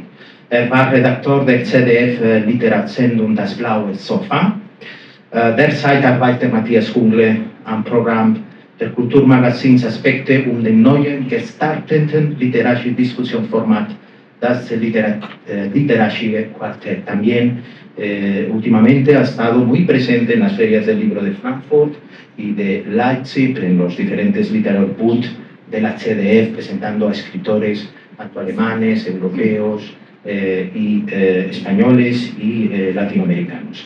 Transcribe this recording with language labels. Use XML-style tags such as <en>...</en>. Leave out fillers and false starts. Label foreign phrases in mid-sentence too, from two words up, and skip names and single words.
<de>Er war Redakteur der ZDF-Literatursendung Das blaue Sofa. Derzeit arbeitet Matías Hugle am Programm der Kulturmagazins Aspekte und dem neuen gestarteten literarischen Diskussionsformat das Literarische Quartett.</de> <es>También últimamente ha estado muy presente en las ferias del libro de Frankfurt y de Leipzig, en los diferentes Literaturbund de la ZDF, presentando a escritores tanto alemanes, europeos y españoles y latinoamericanos.</es>